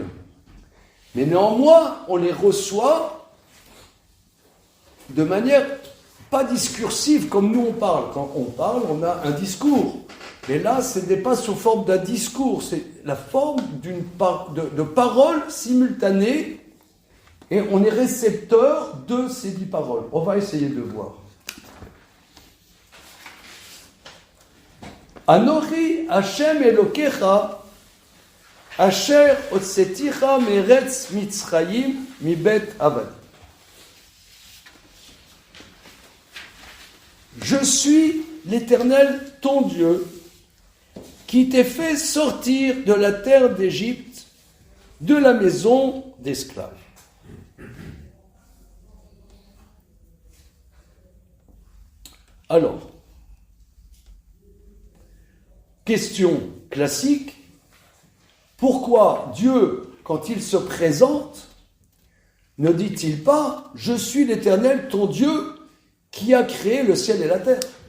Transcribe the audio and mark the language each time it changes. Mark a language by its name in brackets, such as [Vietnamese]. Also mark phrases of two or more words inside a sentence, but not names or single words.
[French] Mais néanmoins, on les reçoit de manière pas discursive comme nous on parle. Quand on parle, on a un discours. Mais là, ce n'est pas sous forme d'un discours, c'est la forme de paroles simultanées, et on est récepteur de ces 10 paroles. On va essayer de voir. [Hebrew] אנכי השם אלקיך, אשר הוצאתיך מארץ מצרים מבית עבדים. [French] Je suis l'Éternel, ton Dieu, qui t'ai fait sortir de la terre d'Égypte, de la maison d'esclaves. Alors, question classique, pourquoi Dieu, quand il se présente, ne dit-il pas « Je suis l'Éternel, ton Dieu, qui a créé le ciel et la terre »